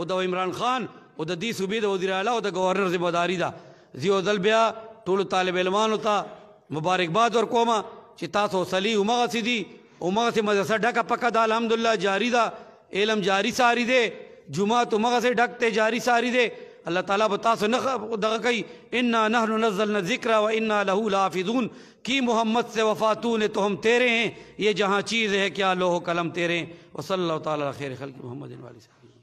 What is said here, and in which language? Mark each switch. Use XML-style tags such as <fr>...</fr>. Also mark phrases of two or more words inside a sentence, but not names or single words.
<ps>د عمران خان او د دې صوبې د وزیر اعلی او د گورنر ذمہ داری ده زیو ځل بیا ټولو طالب علمانو ته مبارکباد ورکوم چې تاسو صلی همغسې دي همغسې مدرسه ډکه پکه ده الحمدلله جاري ده علم جاري ساری دی جمعات همغسې ډک دی جاري ساری دی</ps> <ar>اللہ تعالیٰ</ar> <ps>بتاسو دغه کوي</ps> <ar>انا نحن نزلنا الذکر و انا له لحافظون</ar> <ur>کی محمد سے وفاتون تو ہم تیرے ہیں یہ جہاں چیز ہے کیا لوح و قلم تیرے ہیں</ur> <ar>وصلی اللہ تعالیٰ خیر خلق محمد علیہ</ar>